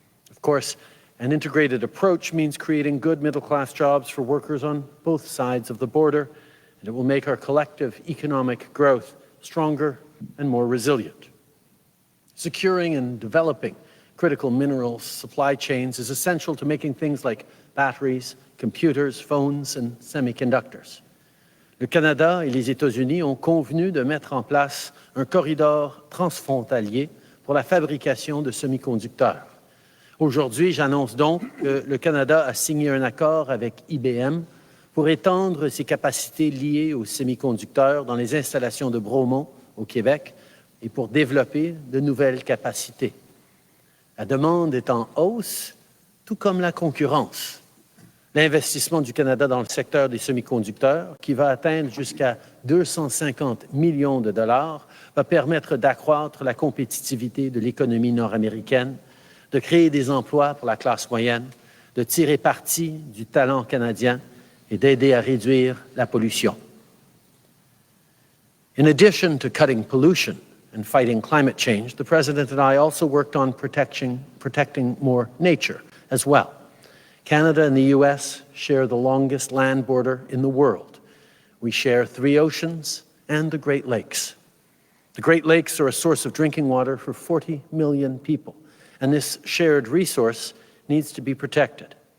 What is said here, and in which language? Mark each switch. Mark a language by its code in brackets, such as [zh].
[en] Of course, an integrated approach means creating good middle-class jobs for workers on both sides of the border, and it will make our collective economic growth stronger and more resilient. Securing and developing critical minerals supply chains is essential to making things like batteries, computers, phones, and semiconductors. [fr] Le Canada et les États-Unis ont convenu de mettre en place un corridor transfrontalier pour la fabrication de semi-conducteurs. Aujourd'hui, j'annonce donc que le Canada a signé un accord avec IBM pour étendre ses capacités liées aux semi-conducteurs dans les installations de Bromont, au Québec, et pour développer de nouvelles capacités. La demande est en hausse, tout comme la concurrence. L'investissement du Canada dans le secteur des semi-conducteurs, qui va atteindre jusqu'à 250 millions de dollars, va permettre d'accroître la compétitivité de l'économie nord-américaine, de créer des emplois pour la classe moyenne, de tirer parti du talent canadien et d'aider à réduire la pollution. [en] In addition to cutting pollution and fighting climate change, the President and I also worked on protecting more nature as well. Canada and the U.S. share the longest land border in the world. We share 3 oceans and the Great Lakes. The Great Lakes are a source of drinking water for 40 million people, and this shared resource needs to be protected.